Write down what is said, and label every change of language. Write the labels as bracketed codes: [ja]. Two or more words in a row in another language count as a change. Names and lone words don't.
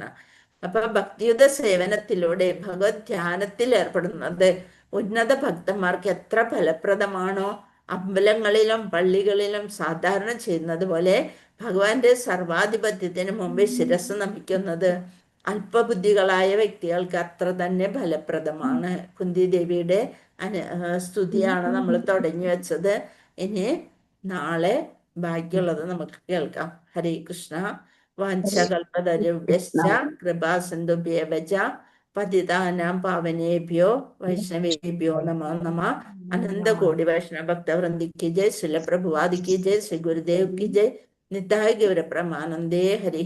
[ml] അപ്പൊ ഭക്തിയുത സേവനത്തിലൂടെ ഭഗവത് ധ്യാനത്തിൽ ഏർപ്പെടുന്നത് ഉന്നത ഭക്തന്മാർക്ക് എത്ര ഫലപ്രദമാണോ, അമ്പലങ്ങളിലും പള്ളികളിലും സാധാരണ ചെയ്യുന്നത് പോലെ ഭഗവാന്റെ സർവാധിപത്യത്തിന് മുമ്പ് ശിരസ് നമിക്കുന്നത് അല്പബുദ്ധികളായ വ്യക്തികൾക്ക് അത്ര തന്നെ ഫലപ്രദമാണ്. കുന്തിദേവിയുടെ സ്തുതിയാണ് നമ്മൾ തുടങ്ങി വെച്ചത്. ഇനി നാളെ ബാക്കിയുള്ളത് നമുക്ക് കേൾക്കാം. ഹരേ കൃഷ്ണ. [sa] വാഞ്ചകൽപതരുഭ്യശ്ച കൃപാസിന്ധുഭ്യേവ ച പതിതാനാം പാവനേഭ്യോ വൈഷ്ണവേഭ്യോ നമോ നമഃ. [ml] അനന്തകോടി വൈഷ്ണവ ഭക്തവൃന്ദിക്ക് ജയ്. [hi] ശ്രീല പ്രഭുപാദ് की जय. श्री गुरुदेव की जय. [bn] নিতাই গৌর প্রেমানন্দে হরি